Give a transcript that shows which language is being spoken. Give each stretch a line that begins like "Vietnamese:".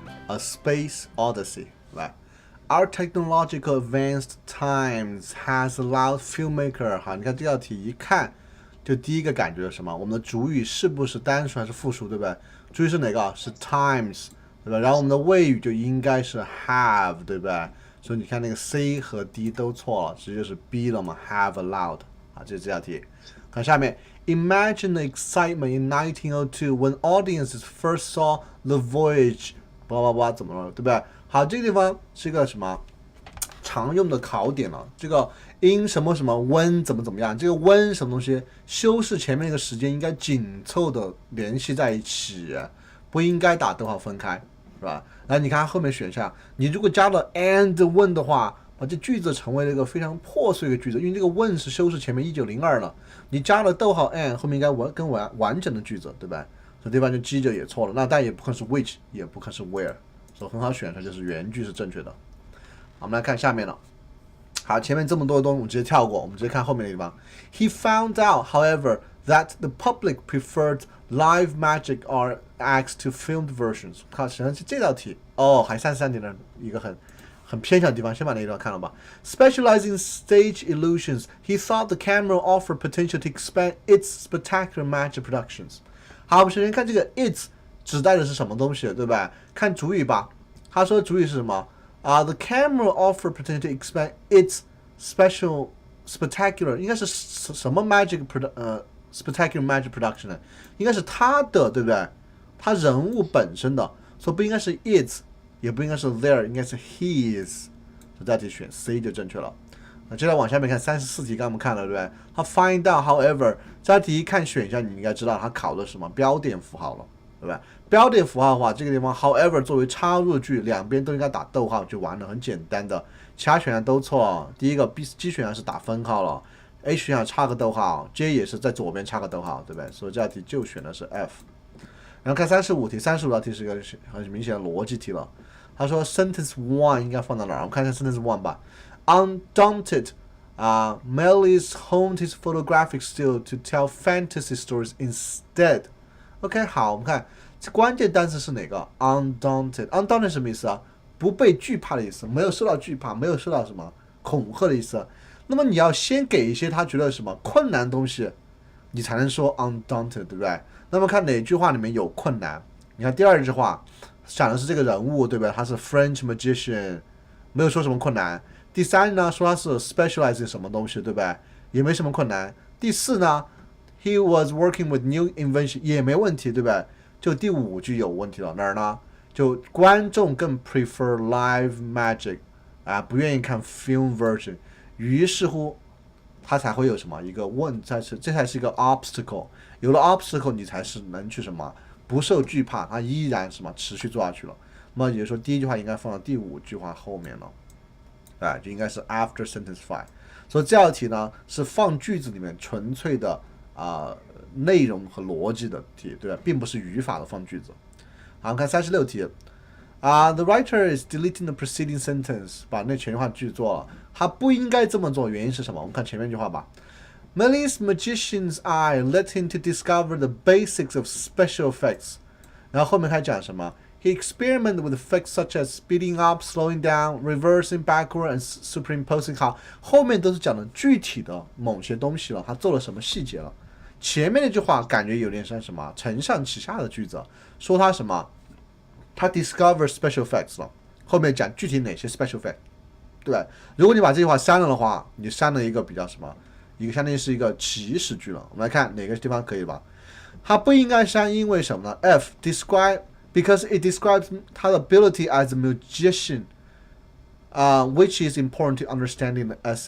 Chinese: A Space Odyssey， 来。
English: Our technological advanced times has allowed filmmaker
Chinese: 哈，你看这道题一看就第一个感觉是什么？我们的主语是不是单数还是复数，对不对？主语是哪个？是 times， 对吧？然后我们的谓语就应该是 have， 对不对？所以你看那个 C 和 D 都错了，直接是 B 了嘛 ，
English: have allowed
Chinese: 啊，这是这道题。
English: 看下面 ，Imagine the excitement in 1902 when audiences first saw the voyage，
Chinese: 怎么了，对不对？好，这个地方是一个什么常用的考点了？这个 in 什么什么 when 怎么样？这个 when 什么东西？修饰前面那个时间应该紧凑的联系在一起，不应该打逗号分开，是吧？来，你看后面选项，你如果加了 and when 的话，把这句子成为了一个非常破碎的句子，因为这个 when 是修饰前面1902了，你加了逗号 and 后面应该更完整的句子，对吧？这地方就记着也错了，那但也不可能是 which， 也不可能是 where。所以很好选出来，就是原句是正确的。好，我们来看下面了。好，前面这么多的东西我们直接跳过，我们直接看后面的地方。
English: He found out, however, that the public preferred live magic art acts to filmed versions。
Chinese: 看，实际上是这道题哦，还33点的一个很偏向的地方，先把那一段看了吧。
English: Specializing in stage illusions, he thought the camera offered potential to expand its spectacular magic productions。
Chinese: 好，我们首先看这个 its。指代的是什么东西，对吧？看主语吧，他说主语是什么？
English: The camera offer potential to expand its spectacular，
Chinese: 应该是什么
English: spectacular magic production
Chinese: 呢？应该是他的，对不对？他人物本身的，所以不应该是 its， 也不应该是 their， 应该是 his。所以这题选 C 就正确了。那接着往下面看34题，刚刚我们看了，对不对？他
English: find out however，
Chinese: 这题一看选项，你应该知道他考的是什么标点符号了。对吧？标点符号的话，这个地方 however 作为插入句，两边都应该打逗号就完了，很简单的。其他选项都错。第一个 B、G 选项是打分号了 ，A 选项插个逗号 ，J 也是在左边插个逗号，对不对？所以这道题就选的是 F。然后看35题，35道题是一个很明显的逻辑题了。他说 sentence one 应该放到哪儿？我们看一下 sentence one 吧。
English: Undaunted, Melis honed his photographic skill to tell fantasy stories instead.
Chinese: OK， 好，我们看这关键单词是哪个 ？Undaunted，Undaunted 什么意思啊？不被惧怕的意思，没有受到惧怕，没有受到什么恐吓的意思。那么你要先给一些他觉得什么困难的东西，你才能说 undaunted， 对不对？那么看哪句话里面有困难？你看第二句话讲的是这个人物，对不对？他是
English: French magician，
Chinese: 没有说什么困难。第三呢，说他是 specialize in 什么东西，对不对？也没什么困难。第四呢？
English: He was working with new invention
Chinese: 也没问题，对不对？就第五句有问题了，哪儿呢？就观众更
English: prefer live magic
Chinese: 不愿意看 film version， 于是乎他才会有什么一个这才是一个 obstacle， 有了 obstacle 你才是能去什么不受惧怕，他依然什么持续做下去了。那么也就是说第一句话应该放到第五句话后面了，就应该是
English: after sentence 5。
Chinese: 所以这道题呢是放句子里面纯粹的。内容和逻辑的题，对吧？并不是语法的放句子。好，我们看36题。
English: The writer is deleting the preceding sentence，
Chinese: 把那全句话句做了。他不应该这么做，原因是什么？我们看前面一句话吧。
English: Melis magician's eye led him to discover the basics of special effects。
Chinese: 然后后面开始讲什么
English: ？He experimented with effects such as speeding up, slowing down, reversing backward, and superimposing。
Chinese: 好，后面都是讲的具体的某些东西了，他做了什么细节了。前面那句话感觉有点像什么承上启下的句子，说他什么，他
English: discover special effects
Chinese: 了，后面讲具体哪些 special effect， 对吧？如果你把这句话删了的话，你删了一个比较什么，一个相当于是一个祈使句了。我们来看哪个地方可以吧？它不应该删，因为什么呢
English: ？F describe because it describes
Chinese: 他的
English: ability as a magician， which is important to understanding the essay。